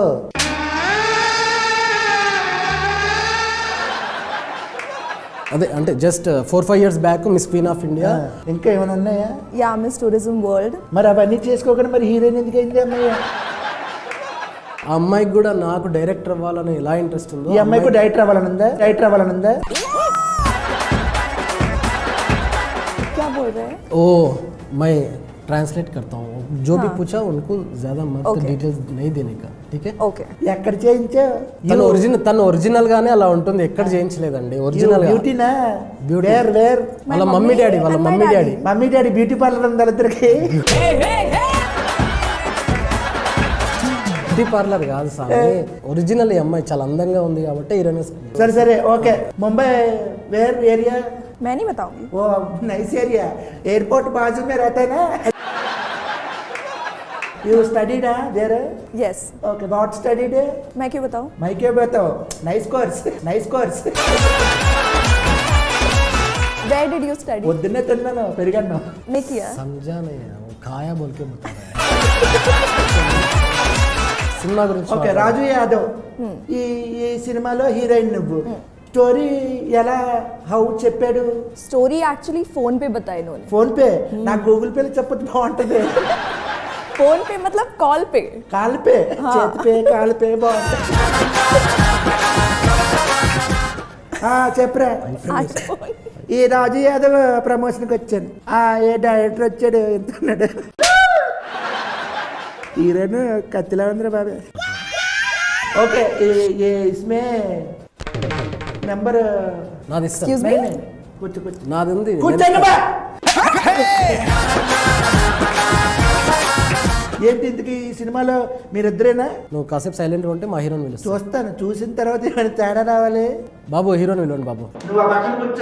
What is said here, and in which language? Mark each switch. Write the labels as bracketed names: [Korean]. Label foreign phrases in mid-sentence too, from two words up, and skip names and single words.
[Telugu] అదే అంటే జస్ట్ 4-5 [English] years back [Telugu] మిస్ క్వీన్ ఆఫ్ ఇండియా. ఇంకా ఏమైనా ఉన్నాయా? యా, మిస్ టూరిజం వరల్డ్. మరి అవన్నీ చేసుకోకుండా మరి హీరోయిన్ ఎందుకు అయింది అమ్మాయి? ఆ అమ్మాయికి కూడా నాకు డైరెక్టర్ అవ్వాలని ఎలా ఇంట్రెస్ట్ ఉందో, ఈ అమ్మాయికి డైరెక్టర్ అవ్వాలనుందా? [Hindi] क्या बोल रहे हैं? ओ मैं ट्रांसलेट करता हूँ. जो भी पूछा उनको ज्यादा मत डिटेल्स नहीं देने का. ठीक है? [Telugu] ఓకే. ఎక్కడ చేయించా? తను ఒరిజినల్ గానే అలా ఉంటుంది. ఎక్కడ చేయించలేదండి. ఒరిజినల్ బ్యూటీనా? వాళ్ళ [English] mummy daddy beauty parlour [Telugu] ఉంది వాళ్ళిద్దరికి. [English] beauty parlour [Telugu] కాదు సార్, ఒరిజినల్. ఈ అమ్మాయి చాలా అందంగా ఉంది కాబట్టి హీరోయిన్. సరే ఓకే. ముంబై [English] where area? [Hindi] मैं नहीं बताऊंगी. वो [English] nice area, [Hindi] एयरपोर्ट बाजू में रहता है ना. [English] You studied there? Yes. Okay, what studied? [Hindi] मैं क्यों बताऊं? मैं क्यों बताऊं? [English] Nice course. Where did you study? [Telugu] పొద్దున్నే తిన్నాను, పెరిగాను. [Hindi] नहीं किया. समझा नहीं है, वो खाया बोल के बता रहा है. [Telugu] సినిమా గురించి. ఓకే, రాజు యాదవ్ ఈ సినిమాలో హీరోయిన్ నువ్వు. స్టోరీ ఎలా చెప్పాడు? [English] story actually [Hindi] फोन पे बताई इन्होंने. [Telugu] ఫోన్ పే? నాకు గూగుల్ పేలో చెప్పొచ్చు, బాగుంటది. [Hindi] फोन पे मतलब कॉल पे. [Telugu] కాల్ పే, చేతి పే, కాల్ పే బాగుంటుంది. చెప్పరా. ఈ రాజు యాదవ్ ప్రమోషన్కి వచ్చాను. ఏ డైరెక్టర్ వచ్చాడు, ఎంత ఉన్నాడు? హీరోయిన్ కత్తిలా ఉందిరా బాబే. [Hindi] ओके, इसमें नंबर [Telugu] నాది. [English] Excuse me? [Telugu] కూర్చో నాది ఉంది. ఏంటి ఇంతకీ ఈ సినిమాలో మీరిద్దరేనా? నువ్వు కాసేపు సైలెంట్ ఉంటే మా హీరోని పిలుస్తా. చూస్తాను, చూసిన తర్వాత ఏమైనా తేడా రావాలి. బాబు హీరోని పిలవండి బాబు. నువ్వు ఆ పక్కన కూర్చో.